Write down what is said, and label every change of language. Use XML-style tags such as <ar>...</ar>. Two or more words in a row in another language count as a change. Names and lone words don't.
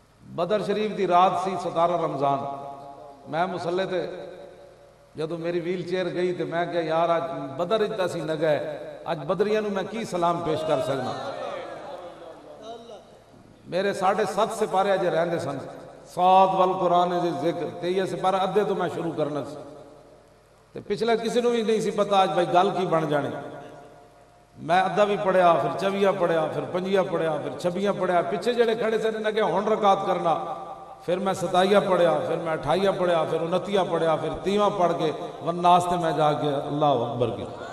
<pa>بدر شریف دی رات سی 17 رمضان، میں مسلے تے جدو میری ویل چیئر گئی تو میں کہا یار آج بدر اتا سی نہ گئے، آج بدریاں میں کی سلام پیش کر سکنا۔ میرے 7.5 سپارے اجے رہندے سن، سات والقرآن دے ذکر 23 سپارے ادھے تو میں شروع کرنا سی تے پچھلا کسی نو بھی نہیں سی پتا آج بھائی گل کی بن جانے۔ میں ادھا بھی پڑھیا، پھر 24 پڑھیا، پھر 5 پڑھیا، پھر 26 پڑھیا، پیچھے جڑے کھڑے سے نے کہ ہن رکعت کرنا، پھر میں 27 پڑھیا، پھر میں 28 پڑھیا، پھر 29 پڑھیا، پھر 30 پڑھ کے والناس تے میں جا کے</pa> <ar>اللہ اکبر</ar> <pa>کی۔</pa>